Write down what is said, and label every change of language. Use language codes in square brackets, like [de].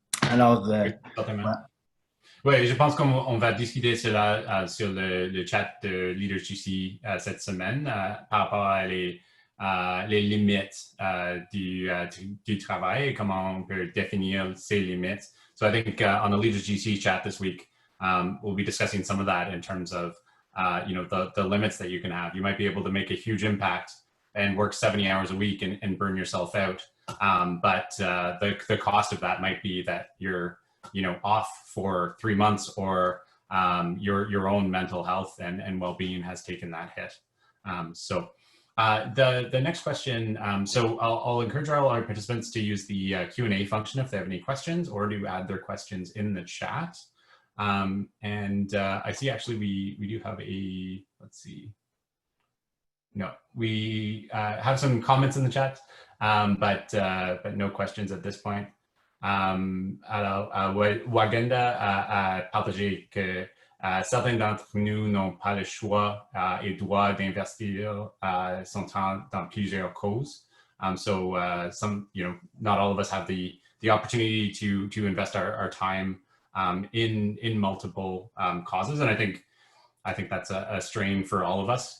[fr] Alors, voilà. Oui, je pense qu'on va discuter cela sur le chat de Leaders GC cette semaine par rapport à les limites du travail et comment on peut définir ces limites. [en] So I think on the Leaders GC chat this week, we'll be discussing some of that in terms of the limits that you can have. You might be able to make a huge impact and work 70 hours a week and burn yourself out. But the cost of that might be that you're off for 3 months or your own mental health and well-being has taken that hit. So the next question, so I'll encourage all our participants to use the Q&A function if they have any questions or to add their questions in the chat. And I see actually we do have let's see. no. We have some comments in the chat, but no questions at this point. [fr] Alors, Wagenda a partagé que certains d'entre nous n'ont pas le choix et droit d'investir son temps dans plusieurs causes. [en] So not all of us have the opportunity to invest our time in multiple causes, and I think that's a strain for all of us.